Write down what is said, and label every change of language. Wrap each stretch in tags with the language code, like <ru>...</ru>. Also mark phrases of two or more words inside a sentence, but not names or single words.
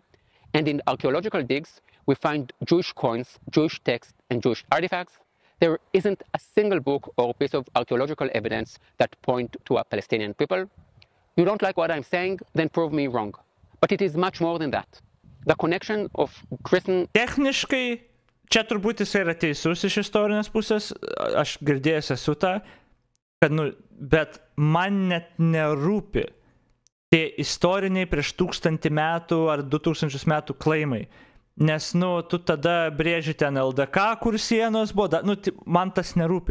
<en>And in archaeological digs, we find Jewish coins, Jewish texts, and Jewish artifacts. There isn't a single book or piece of archaeological evidence that point to a Palestinian people. You don't like what I'm saying? Then prove me wrong. But it is much more than that. The connection of Christian...</en> <lt>Techniškai, čia turbūt jis yra teisus iš istorinės pusės, aš girdėjęs esu tą, kad, bet man net nerūpi tie istoriniai prieš 1000 metų ar 2000 metų klaimai. Nes, tu tada brėži ten LDK, kur sienos buvo, man tas nerūpi.</lt>